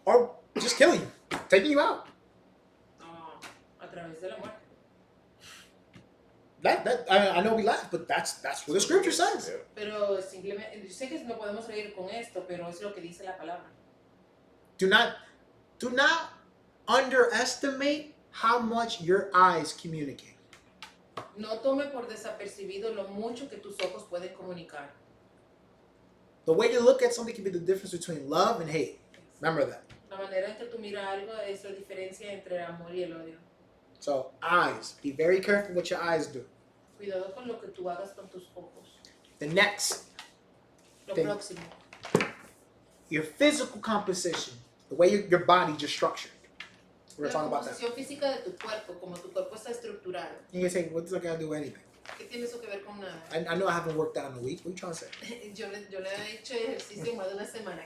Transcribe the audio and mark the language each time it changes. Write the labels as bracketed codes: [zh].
[en] or just killing you, taking you out. [es] a través de la muerte. [en] I know we laugh, but that's what the scripture says. Yeah. [es] Pero simplemente, yo sé que no podemos reír con esto, pero es lo que dice la palabra. [en] Do not underestimate how much your eyes communicate. [es] No tome por desapercibido lo mucho que tus ojos pueden comunicar. [en] The way you look at something can be the difference between love and hate. Remember that. [es] La manera en que tú miras algo es la diferencia entre el amor y el odio. [en] So eyes, be very careful what your eyes do. [es] Cuidado con lo que tú hagas con tus ojos. [en] The next, [es] Lo [en] Thank- [es] próximo, [en] your physical composition, the way your body just structured. We're [es] la [en] talking about that. [es] composición física de tu cuerpo, como tu cuerpo está estructurado. [en] You can say, what does that got to do with anything? [es] ¿Qué tiene eso que ver con nada? [en] I know I haven't worked out in a week. What are you trying to say? [es] Yo le he hecho ejercicio más de una semana.